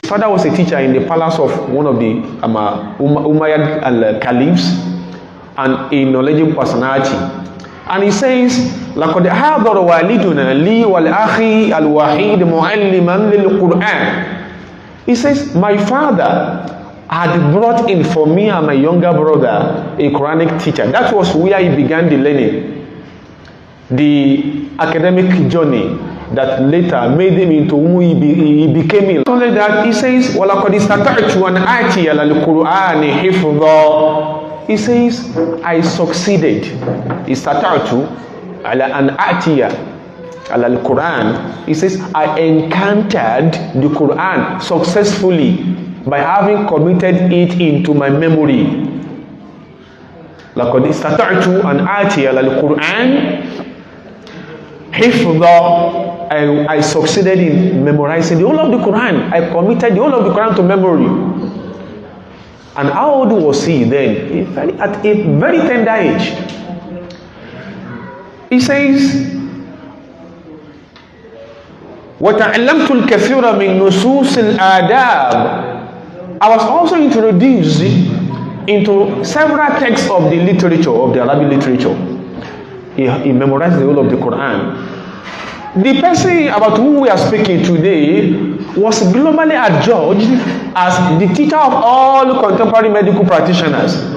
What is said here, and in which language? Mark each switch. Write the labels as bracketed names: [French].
[English] His father was a teacher in the palace of one of the Umayyad Caliphs, and a knowledgeable personality. And he says, [Arabic] لَقَدْ حَاضَرَ وَالِدُنَا لِي وَالْأَخِي الْوَحِيدِ مُعَلِّمًا لِلْقُرْآنِ. [English] He says, my father had brought in for me and my younger brother a Quranic teacher. That was where he began the learning, the academic journey that later made him into who he became. Not only that, he says, [Arabic] وَلَقَدْ اسْتَطَعْتُ أَنْ آتِيَ لِلْقُرْآنِ حِفْظًا. [English] He says, I succeeded. [Arabic] Istata'tu ala an atiya ala al-Quran. [English] He says, I encountered the Quran successfully by having committed it into my memory. [Arabic] Laqad istata'tu an atiya ala al-Quran hifdha. [English] And I succeeded in memorizing the whole of the Quran. I committed the whole of the Quran to memory. And how old was he then? At a very tender age. He says, [Arabic] وَتَعَلَّمْتُ الْكَثِيرَ مِنْ نُصُوصِ الْآدَابِ. [English] I was also introduced into several texts of the literature, of the Arabic literature. He memorized the whole of the Quran. The person about whom we are speaking today was globally adjudged as the teacher of all contemporary medical practitioners.